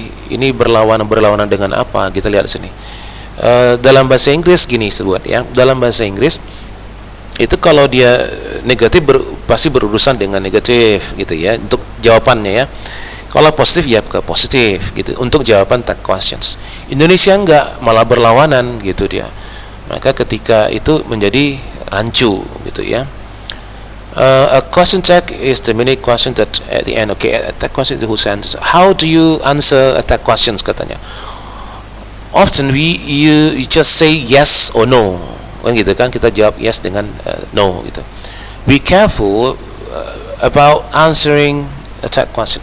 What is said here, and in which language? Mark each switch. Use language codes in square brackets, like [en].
[id] Ini berlawanan dengan apa, kita lihat sini. Dalam bahasa Inggris gini sebut ya, dalam bahasa Inggris itu kalau dia negatif pasti berurusan dengan negatif gitu ya, untuk jawabannya ya. Kalau positif ya ke positif gitu untuk jawaban tag questions. Indonesia enggak, malah berlawanan gitu dia. Maka ketika itu menjadi rancu gitu ya. [en] A question tag is the mini question that at the end. Okay, a tag question who answers. How do you answer a tag questions [id] katanya? [en] Often you just say yes or no. [id] Kan gitu kan, kita jawab yes dengan no gitu. [en] Be careful about answering a tag question.